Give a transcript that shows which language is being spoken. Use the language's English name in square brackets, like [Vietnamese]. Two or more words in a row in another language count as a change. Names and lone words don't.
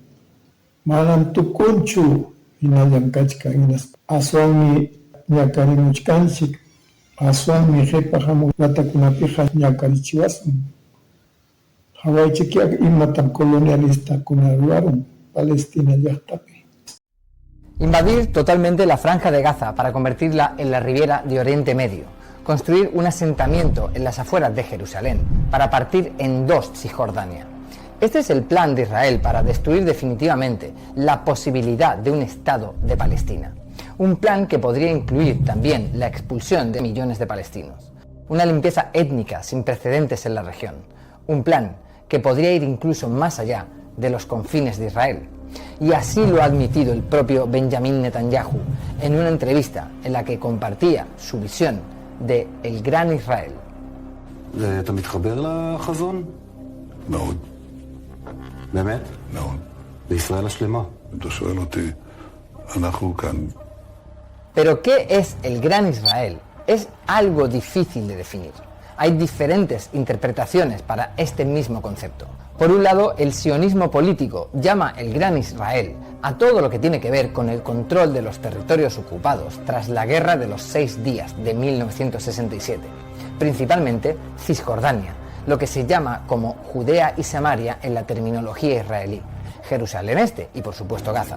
[Quechua] Manam tukunchu hinallam kachkan hinas. Aswanmi ñakarimuchkanchik, aswanmi qhipa hamuq watakunapiqa ñakarichiwasun. Hawaychik imatam colonialistakuna ruwaron Palestina llaqtapi. [Spanish] Invadir totalmente la Franja de Gaza para convertirla en la Riviera de Oriente Medio. Construir un asentamiento en las afueras de Jerusalén para partir en dos Cisjordania. Este es el plan de Israel para destruir definitivamente la posibilidad de un Estado de Palestina. Un plan que podría incluir también la expulsión de millones de palestinos. Una limpieza étnica sin precedentes en la región. Un plan que podría ir incluso más allá de los confines de Israel. Y así lo ha admitido el propio Benjamin Netanyahu en una entrevista en la que compartía su visión de el gran Israel. [Hebrew] אתה מתחבר לחזון? מאוד. באמת? מאוד. לישראל השלמה. אתה שואל אותי, אנחנו כאן. [Spanish] Pero ¿qué es el gran Israel? Es algo difícil de definir. Hay diferentes interpretaciones para este mismo concepto. Por un lado, el sionismo político llama el Gran Israel a todo lo que tiene que ver con el control de los territorios ocupados tras la Guerra de los 6 días de 1967, principalmente Cisjordania, lo que se llama como Judea y Samaria en la terminología israelí, Jerusalén Este y por supuesto Gaza.